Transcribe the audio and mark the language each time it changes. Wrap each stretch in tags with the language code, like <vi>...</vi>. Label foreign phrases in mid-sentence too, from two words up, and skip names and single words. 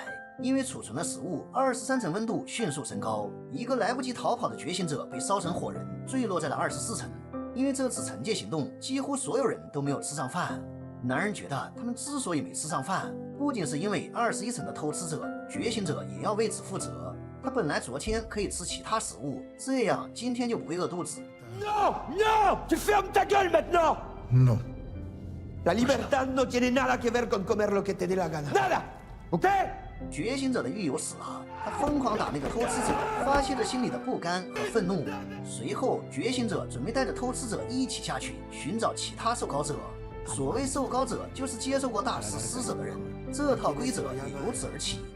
<zh>因为储存了食物，23层温度迅速升高，一个来不及逃跑的觉醒者被烧成火人，坠落在了24层。因为这次惩戒行动，几乎所有人都没有吃上饭。男人觉得他们之所以没吃上饭，不仅是因为21层的偷吃者、觉醒者也要为此负责。他本来昨天可以吃其他食物，这样今天就不会饿肚子。</zh> <fr>No, no, tu fermes ta gueule maintenant.</fr> <es>No. La libertad no tiene nada que ver con comer lo que te dé la gana. Nada, ¿ok?</es> <zh>觉醒者的狱友死了，他疯狂打那个偷吃者，发泄着心里的不甘和愤怒。随后，觉醒者准备带着偷吃者一起下去寻找其他受膏者。所谓受膏者，就是接受过大师施舍的人。这套规则也由此而起。</zh>